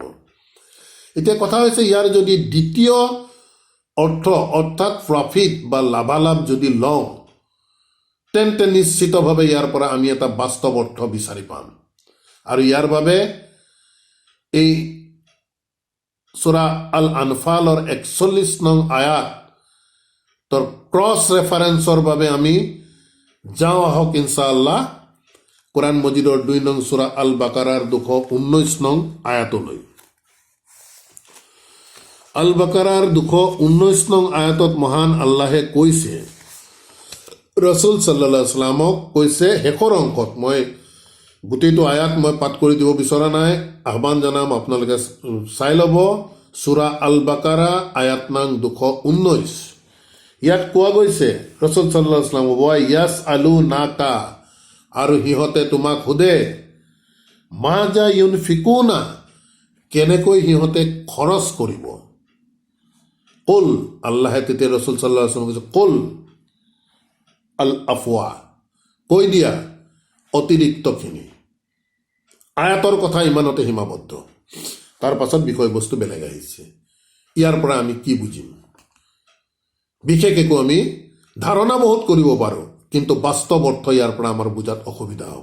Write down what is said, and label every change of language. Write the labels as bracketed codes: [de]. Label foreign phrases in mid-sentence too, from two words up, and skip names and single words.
[as] এতিয়া কথা হৈছে ইয়াৰ যদি দ্বিতীয় অৰ্থ অৰ্থাৎ প্ৰফিট বা লাভালাভ যদি লওঁ তেন্তে নিশ্চিতভাৱে ইয়াৰ পৰা আমি এটা বাস্তৱ অৰ্থ বিচাৰি পাম। আৰু ইয়াৰ বাবে এই সূৰা আল আনফালৰ 41 নং আয়াত তোৰ ক্ৰছ ৰেফাৰেন্সৰ বাবে আমি যাওঁ আহক ইনশাআল্লাহ কোরআন মজিদৰ 2 নং সূরা আল বাকারাৰ 219 নং আয়াতলৈ। আল বাকারাৰ 219 নং আয়াতত মহান আল্লাহে কৈছে, ৰসুল [ar] صلى الله عليه وسلمক [as] কৈছে, শেষৰ অংশত মই গোটেইটো আয়াত মই পাঠ কৰি দিব বিচৰা নাই, আহ্বান জনাম আপোনালোকে চাই ল'ব। সূরা আল বাকারা আয়াত নং 219। ইয়াত কোৱা গৈছে, ৰসুল [ar] صلى الله عليه وسلم ويسألونك, [as] আৰু সিহঁতে তোমাক সোধে, [ar] ماذا ينفقون, [as] কেনেকৈ সিহঁতে খৰচ কৰিব। কুল, আল্লাহে তেতিয়া ৰসুল [ar] صلى الله عليه وسلم [as] কৈছে, [ar] قل العفو, [as] কৈ দিয়া অতিৰিক্তখিনি। আয়াতৰ কথা ইমানতে সীমাবদ্ধ, তাৰ পাছত বিষয়বস্তু বেলেগ আহিছে। ইয়াৰ পৰা আমি কি বুজিম? বিশেষ একো আমি ধাৰণা বহুত কৰিব পাৰোঁ, কিন্তু বাস্তৱ অৰ্থ ইয়াৰ পৰা আমাৰ বুজাত অসুবিধা হ'ব।